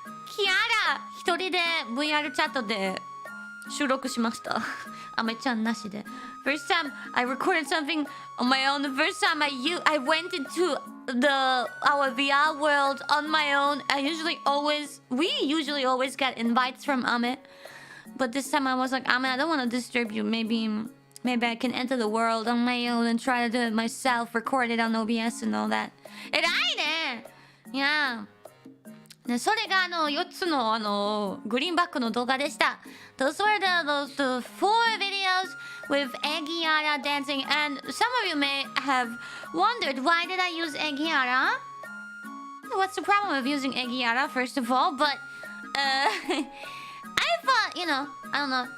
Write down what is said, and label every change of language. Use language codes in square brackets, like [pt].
[ja] Kiara 一人で VR チャットで収録しました。あめちゃんなしで。 [en] First time I recorded something on my own. The first time I went into our VR world on my own. We usually always get invites from Ame. But this time I was like, I don't want to disturb you. Maybe I can enter the world on my own and try to do it myself, record it on OBS and all that. [ja] 偉いね! [en] Yeah. [ja] ね、それが4つのグリーンバックの動画でした。 [en] Those were those 4 videos with Egiara dancing, and some of you may have wondered, why did I use Egiara? What's the problem with using Egiara, first of all? But I thought, you know, I don't know.